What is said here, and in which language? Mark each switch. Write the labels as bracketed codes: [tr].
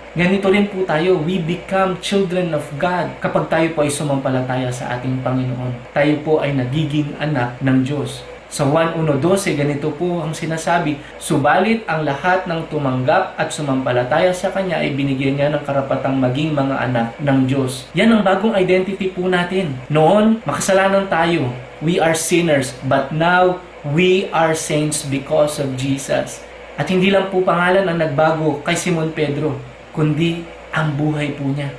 [tl] Ganito rin po tayo, [en] we become children of God [tl] kapag tayo po ay sumampalataya sa ating Panginoon. Tayo po ay nagiging anak ng Diyos. Sa Juan 1:12, ganito po ang sinasabi, "Subalit ang lahat ng tumanggap at sumampalataya sa Kanya ay binigyan niya ng karapatang maging mga anak ng Diyos." Yan ang bagong identity po natin. Noon, makasalanan tayo. [en] We are sinners, but now we are saints because of Jesus. [tl] At hindi lang po pangalan ang nagbago kay Simon Pedro, kundi ang buhay po niya.